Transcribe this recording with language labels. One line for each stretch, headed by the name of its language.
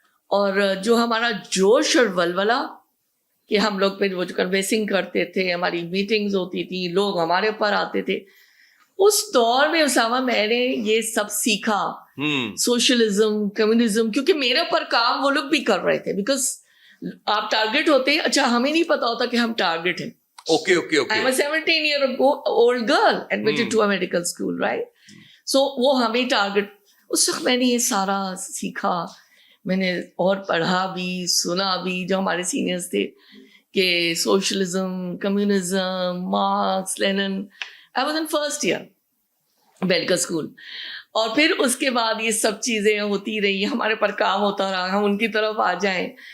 Hindi: और जो हमारा जोश और वलवला कि हम लोग फिर वो जो कन्वेंसिंग करते थे, हमारी मीटिंग्स होती थी, लोग हमारे ऊपर आते थे, उस दौर में उसामा मैंने ये सब सीखा, सोशलिज्म, कम्युनिज्म, क्योंकि मेरे ऊपर काम वो लोग भी कर रहे थे, बिकॉज आप टारगेट होते हैं, अच्छा हमें नहीं पता होता कि हम टारगेट हैं।
English: Okay. I'm a 17-year-old girl admitted to a medical school, right?
Hindi: So वो हमें टारगेट, उस वक्त मैंने ये सारा सीखा, मैंने और पढ़ा भी, सुना भी, जो हमारे सीनियर्स थे कि socialism, communism, marks, Lenin.
English: I was in first year medical school,
Hindi: और फिर उसके बाद ये सब चीज़ें होती रही, हमारे पर काम होता रहा, हम उनकी तरफ आ जाएं।